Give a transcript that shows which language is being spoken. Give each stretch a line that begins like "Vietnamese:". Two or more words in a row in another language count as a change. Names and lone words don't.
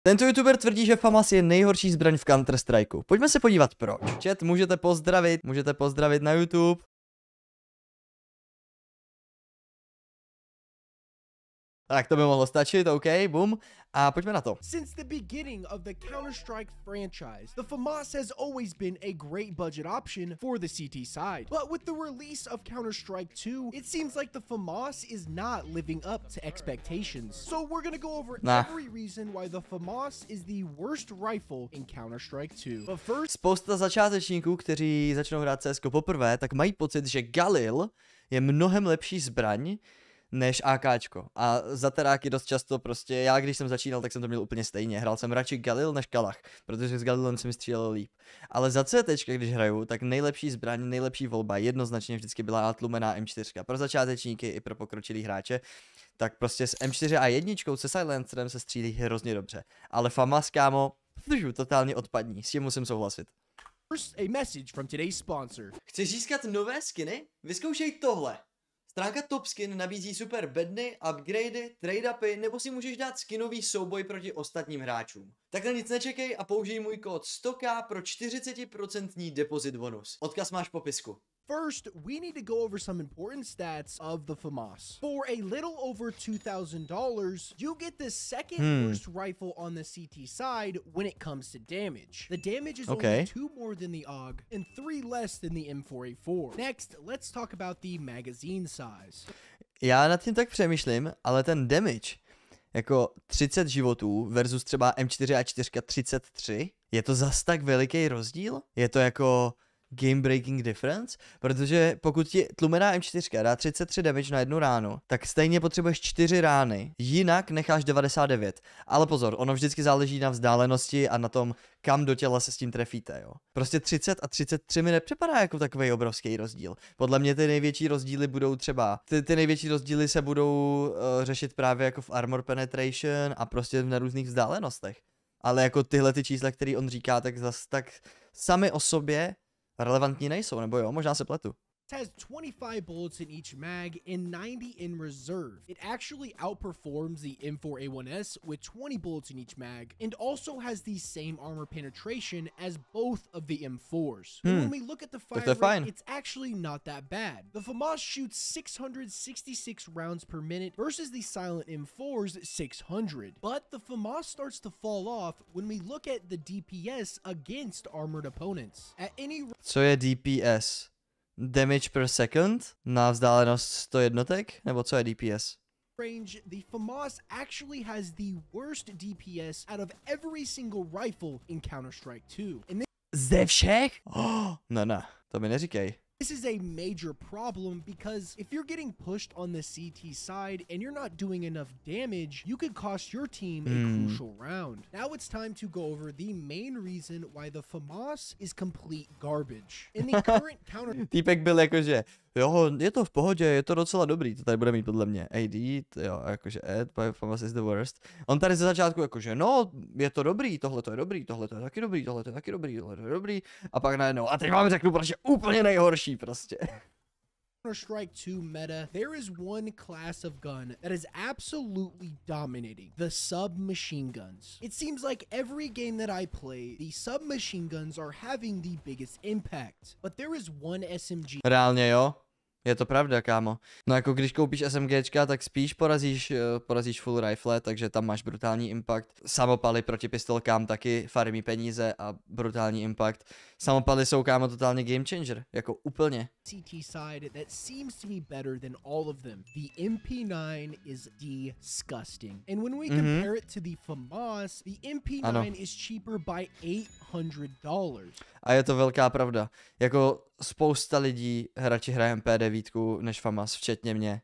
Czech: Tento youtuber tvrdí, že Famas je nejhorší zbraň v Counter-Strikeu. Pojďme se podívat proč. Chat, můžete pozdravit na YouTube. Tak to by mohlo stačit, OK, boom. A pojďme na to.
English: Since the beginning of the Counter-Strike franchise, the Famas has always been a great budget option for the CT side. But with the release of Counter-Strike 2, it seems like the Famas is not living up to expectations. So we're gonna go over every reason why the Famas is the worst rifle in Counter-Strike 2. But first,
Czech: spousta začátečníků, kteří začnou hrát CSko poprvé, tak mají pocit, že Galil je mnohem lepší zbraň než AKčko. A za teráky dost často prostě, já když jsem začínal, tak jsem to měl úplně stejně. Hrál jsem radši Galil než Kalach, protože s Galilem se mi střílelo líp. Ale za CTčka, když hraju, tak nejlepší zbraň, nejlepší volba jednoznačně vždycky byla tlumená M4. Pro začátečníky i pro pokročilý hráče. Tak prostě s M4 a jedničkou se silencerem se střílí hrozně dobře. Ale Famas, kámo, totálně odpadní, s tím musím souhlasit.
English: First, a message from today's sponsor.
Czech: Chceš získat nové skiny? Vyzkoušej tohle. Stránka Top Skin nabízí super bedny, upgradey, trade-upy, nebo si můžeš dát skinový souboj proti ostatním hráčům. Takhle nic nečekej a použij můj kód 100k pro 40% depozit bonus. Odkaz máš v popisku.
English: First, we need to go over some important stats of the Famas. For a little over $2,000, you get the second worst rifle on the CT side when it comes to damage. The damage is only 2 more than the AUG and 3 less than the M4A4. Next, let's talk about the magazine size.
Czech: Já nad tím tak přemýšlím, ale ten damage, jako 30 životů versus třeba M4 a 4 33, je to zas tak veliký rozdíl? Je to jako
English: game breaking difference,
Czech: protože pokud ti tlumená M4 dá 33 damage na jednu ránu, tak stejně potřebuješ 4 rány, jinak necháš 99. Ale pozor, ono vždycky záleží na vzdálenosti a na tom, kam do těla se s tím trefíte, jo. Prostě 30 a 33 mi nepřipadá jako takový obrovský rozdíl. Podle mě ty největší rozdíly budou třeba, ty největší rozdíly se budou řešit právě jako v
English: armor penetration
Czech: a prostě na různých vzdálenostech. Ale jako tyhle ty čísla, které on říká, tak zas tak sami o sobě relevantní nejsou, nebo jo, možná se pletu.
English: It has 25 bullets in each mag and 90 in reserve. It actually outperforms the M4A1S with 20 bullets in each mag and also has the same armor penetration as both of the M4s. And when we look at the fire rate, it's actually not that bad. The Famas shoots 666 rounds per minute versus the silent M4's 600. But the Famas starts to fall off when we look at the DPS against armored opponents. At any
Czech: Co je DPS?
English: Damage per second
Czech: na vzdálenost 100 jednotek? Nebo co je DPS?
English: range, the Famas actually has the worst DPS out of every single rifle in Counter-Strike 2. And
Czech: Ze všech? Ne, to mi neříkej.
English: this is a major problem because if you're getting pushed on the CT side and you're not doing enough damage, you could cost your team a crucial round. Now it's time to go over the main reason why the Famas is complete garbage. In the current counter...
Czech: Týpek byl jakože, jo, je to v pohodě, je to docela dobrý, to tady bude mít podle mě AD, jo, jakože Ed,
English: by Famas is the worst.
Czech: On tady ze začátku jakože, no, je to dobrý, tohle to je dobrý, tohle to je taky dobrý, tohle to je taky dobrý, tohle to je dobrý, a pak najednou, a teď vám řeknu, protože úplně nejhorší prostě.
English: Counter-Strike 2 meta, there is one class of gun that is absolutely dominating, the submachine guns. It seems like every game that I play, the submachine guns are having the biggest impact. But there is one SMG.
Czech: Reálně jo, je to pravda, kámo. No jako když koupíš SMGčka, tak spíš porazíš
English: full rifle,
Czech: takže tam máš brutální impact. Samopaly proti pistolkám taky farmí peníze a brutální impact. Samopaly jsou, kámo, totálně
English: game changer,
Czech: jako úplně.
English: CT side that seems to be better than all of them. The MP9 is disgusting. And when we compare it to the Famas, the MP9 is cheaper by $800.
Czech: A je to velká pravda. Jako spousta lidí radši hraje MP9 než Famas, včetně mě.